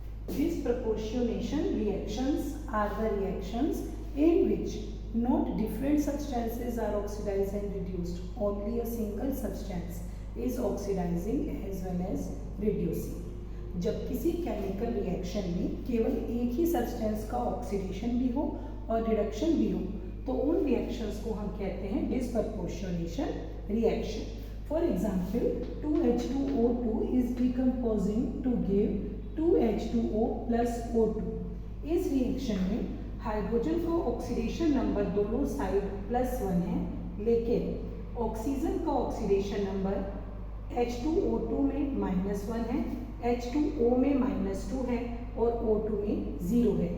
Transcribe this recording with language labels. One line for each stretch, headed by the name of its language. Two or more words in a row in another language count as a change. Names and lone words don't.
English: Disproportionation reactions are the reactions in which not different substances are oxidized and reduced. Only a single substance is oxidizing as well as reducing.
Hindi: जब किसी
English: chemical reaction
Hindi: में केवल एक ही सब्सटेंस का ऑक्सीडेशन भी हो और रिडक्शन भी हो तो उन रिएक्शंस को हम कहते हैं
English: disproportionation reaction. For example 2H2O2 is decomposing to give 2H2O plus O2.
Hindi: इस रिएक्शन में हाइड्रोजन का
English: oxidation number
Hindi: दोनों साइड +1 है, लेकिन ऑक्सीजन का
English: oxidation number
Hindi: H2O2 में -1 है, H2O में -2 है और O2 में 0 है.